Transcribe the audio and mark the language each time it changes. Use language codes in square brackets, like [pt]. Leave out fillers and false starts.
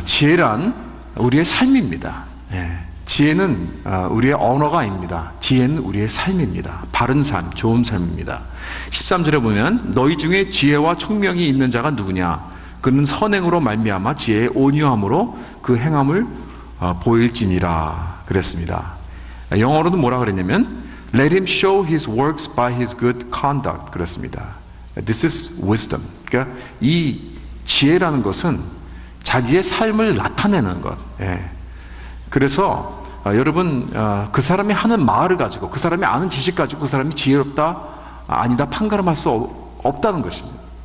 [ko] 지혜란 우리의 삶입니다. 지혜는 우리의 언어가 아닙니다. 지혜는 우리의 삶입니다. 바른 삶, 좋은 삶입니다. 13절에 보면 너희 중에 지혜와 총명이 있는 자가 누구냐? 그는 선행으로 말미암아 지혜의 온유함으로 그 행함을 보일지니라 그랬습니다. 영어로도 뭐라 그랬냐면 [en] Let him show his works by his good conduct [ko] 그랬습니다. [en] This is wisdom. [ko] 그러니까 이 지혜라는 것은 자기의 삶을 나타내는 것. 그래서 여러분, 그 사람이 하는 말을 가지고, 그 사람이 아는 지식 가지고 그 사람이 지혜롭다 아니다 판가름할 수 없다는 것입니다.